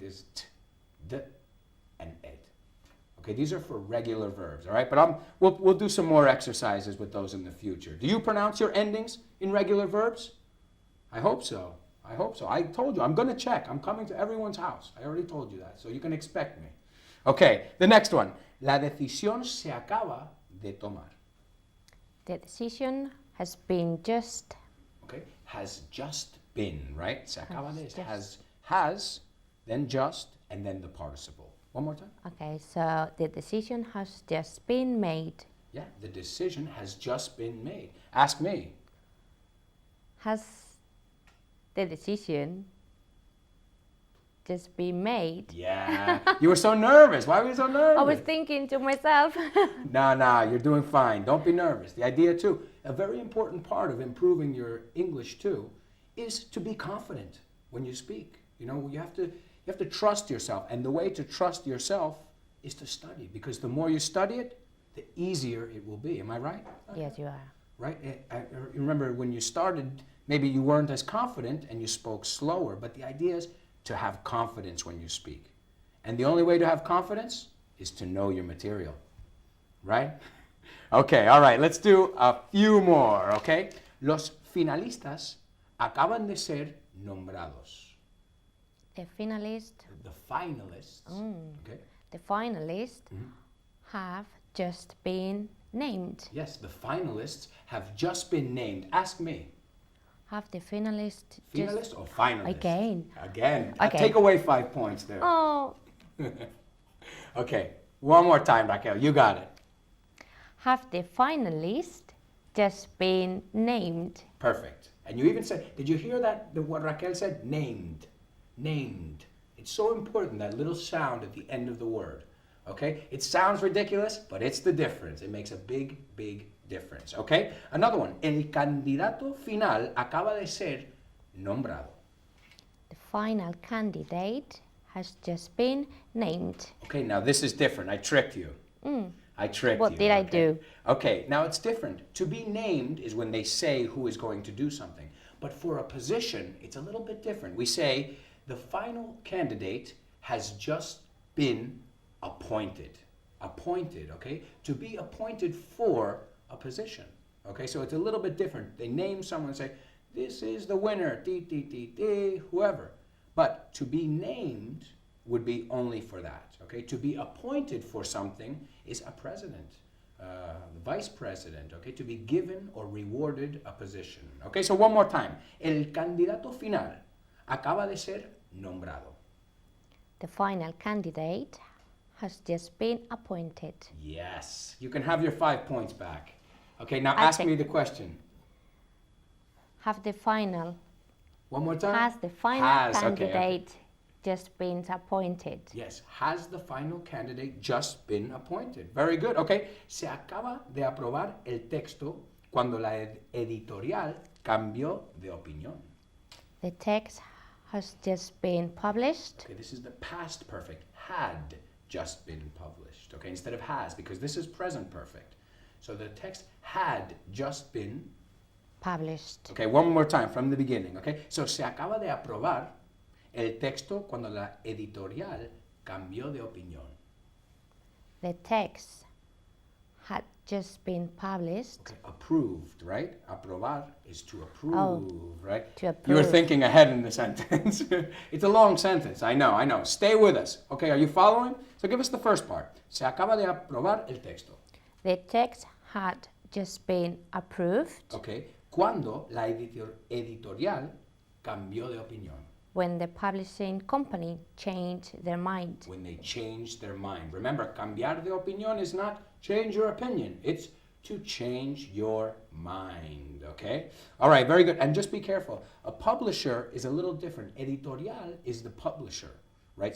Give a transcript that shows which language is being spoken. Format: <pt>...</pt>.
<en>There's t, d, and ed. Okay, these are for regular verbs, all right? But we'll do some more exercises with those in the future. Do you pronounce your endings in regular verbs? I hope so. I hope so. I told you, I'm going to check. I'm coming to everyone's house. I already told you that, so you can expect me. Okay, the next one.</en> <es>La decisión se acaba de tomar.</es> <en>The decision has been just. Okay, has just been, right?</en> <es>Se acaba de,</es> <en>has, then just, and then the participle. One more time. Okay, so the decision has just been made. Yeah, the decision has just been made. Ask me. Has the decision just been made? Yeah. You were so nervous. Why were you so nervous? I was thinking to myself. No, you're doing fine. Don't be nervous. The idea, too, a very important part of improving your English, too, is to be confident when you speak. You know, you have to trust yourself. And the way to trust yourself is to study. Because the more you study it, the easier it will be. Am I right? Yes, you are. Right? I remember when you started, maybe you weren't as confident and you spoke slower. But the idea is to have confidence when you speak. And the only way to have confidence is to know your material. Right? Okay, all right. Let's do a few more, okay?</en> <es>Los finalistas acaban de ser nombrados.</es> <en>The finalists. The finalists, okay? The finalists have just been named. Yes, the finalists have just been named. Ask me. Have the finalists Finalist or finalist? Again. Again. Okay. Take away 5 points there. Oh, Okay, one more time, Raquel. You got it. have the finalists just been named? Perfect. And you even said, did you hear that? What Raquel said? Named. Named. It's so important, that little sound at the end of the word. Okay? It sounds ridiculous, but it's the difference. It makes a big, big difference. Okay? Another one.</en> <es>El candidato final acaba de ser nombrado.</es> <en>The final candidate has just been named. Okay, now this is different. I tricked you. I tricked you. What did I okay? do? Okay, now it's different. To be named is when they say who is going to do something. But for a position, it's a little bit different. We say the final candidate has just been appointed. Appointed, okay? To be appointed for a position. Okay, so it's a little bit different. They name someone and say, this is the winner, whoever. But to be named would be only for that. Okay, to be appointed for something is a president, the vice president. Okay, to be given or rewarded a position. Okay, so one more time.</en> <es>El candidato final acaba de ser nombrado.</es> <en>The final candidate has just been appointed. Yes, you can have your 5 points back. Okay, now I ask think- me the question. Have the final One more time. Has the final Has, okay, candidate just been appointed? Yes, has the final candidate just been appointed? Very good.</en> <es>Okay, se acaba de aprobar el texto cuando la editorial cambió de opinión.</es> <en>The text has just been published. Okay, this is the past perfect. Had just been published. Okay, instead of has, because this is present perfect. So the text had just been. Published. Okay, one more time from the beginning.</en> <es>Okay, so se acaba de aprobar el texto cuando la editorial cambió de opinión.</es> <en>The text had just been published. Okay, approved, right? Aprobar is to approve, right? to You were approve. thinking ahead in the sentence. It's a long sentence, I know. Stay with us. Okay, are you following? So give us the first part.</en> <es>Se acaba de aprobar el texto.</es> <en>The text had just been approved</en> <es>Okay, cuando la editorial cambió de opinión.</es> <en>when the publishing company changed their mind. When they changed their mind. Remember,</en> <es>cambiar de opinión</es> <en>is not change your opinion. It's to change your mind, okay? All right, very good. And just be careful. A publisher is a little different. Editorial is the publisher, right?</en>